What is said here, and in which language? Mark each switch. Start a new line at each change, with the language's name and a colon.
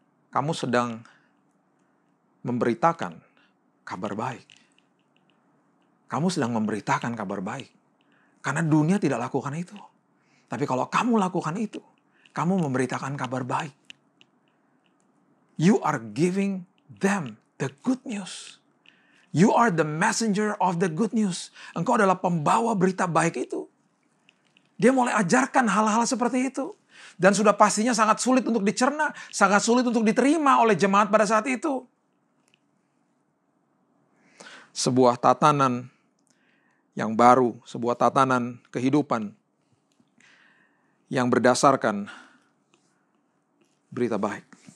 Indonesian: Kamu sedang memberitakan kabar baik. Kamu sedang memberitakan kabar baik. Karena dunia tidak lakukan itu. Tapi kalau kamu lakukan itu, kamu memberitakan kabar baik.
English: You are giving them the good news. You are the messenger of the good news.
Indonesian: Engkau adalah pembawa berita baik itu. Dia mulai ajarkan hal-hal seperti itu. Dan sudah pastinya sangat sulit untuk dicerna, sangat sulit untuk diterima oleh jemaat pada saat itu. Sebuah tatanan yang baru, sebuah tatanan kehidupan yang berdasarkan berita baik.